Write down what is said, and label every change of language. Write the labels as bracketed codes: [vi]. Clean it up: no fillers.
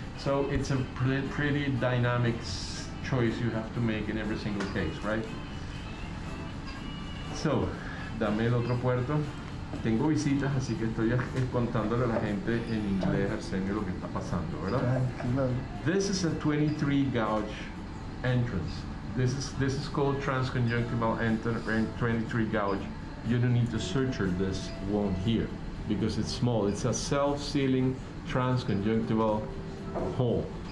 [en] So it's a pretty dynamic choice you have to make in every single case, right? [es] So, dame el otro puerto. Tengo visitas, así que estoy contándole a la gente en inglés, Arsenio, lo que está pasando, ¿verdad? [en] This is a 23 gauge entrance. This is called transconjunctival 23 gauge. You don't need to suture this wound here because it's small. It's a self-sealing transconjunctival hole.